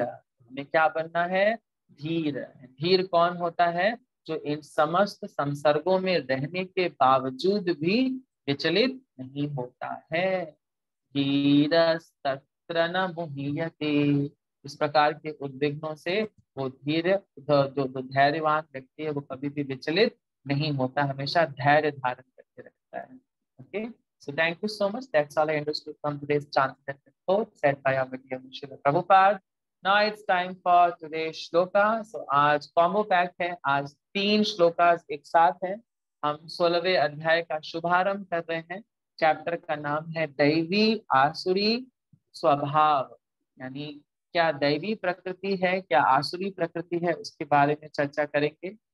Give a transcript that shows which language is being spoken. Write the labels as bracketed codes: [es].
[hi] हमें क्या बनना है, धीर। धीर कौन होता है, जो इन समस्त संसर्गों में रहने के बावजूद भी विचलित नहीं होता है। [sa] धीरस्तत्र न मुह्यते। [hi] इस प्रकार के उद्विग्नों से वो धीर, जो धैर्यवान व्यक्ति है वो कभी भी विचलित नहीं होता, हमेशा धैर्य धारण करके रखता है। [en] Okay, so thank you so much. That's all I understood from today's chanted quote said by our dear Srila Prabhupada. Now it's time for today's shloka. [hi] So आज कॉम्बो पैक है, आज 3 श्लोकास एक साथ हैं। हम 16वें अध्याय का शुभारंभ कर रहे हैं। चैप्टर का नाम है दैवी आसुरी स्वभाव, यानी क्या दैवी प्रकृति है, क्या आसुरी प्रकृति है, उसके बारे में चर्चा करेंगे।